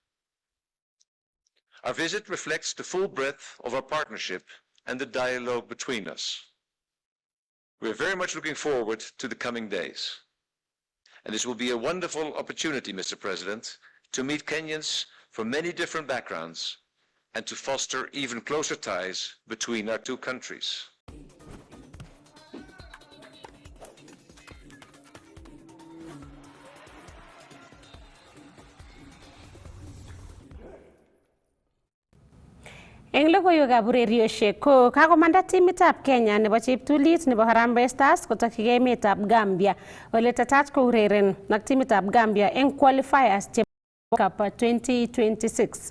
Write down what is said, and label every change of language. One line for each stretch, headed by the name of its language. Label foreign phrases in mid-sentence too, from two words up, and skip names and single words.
English: Our visit reflects the full breadth of our partnership and the dialogue between us. We're very much looking forward to the coming days. And this will be a wonderful opportunity, Mr. President, to meet Kenyans from many different backgrounds and to foster even closer ties between our two countries.
Kalenjin: Eng logoiwekab urerioshek ko kakomanda timitab Kenya nebo cheptulit nebo Harambee Stars kotokyigei emetab Gambia ole tetat koureren ak timitab Gambia eng qualifiers chebo Cup 2026.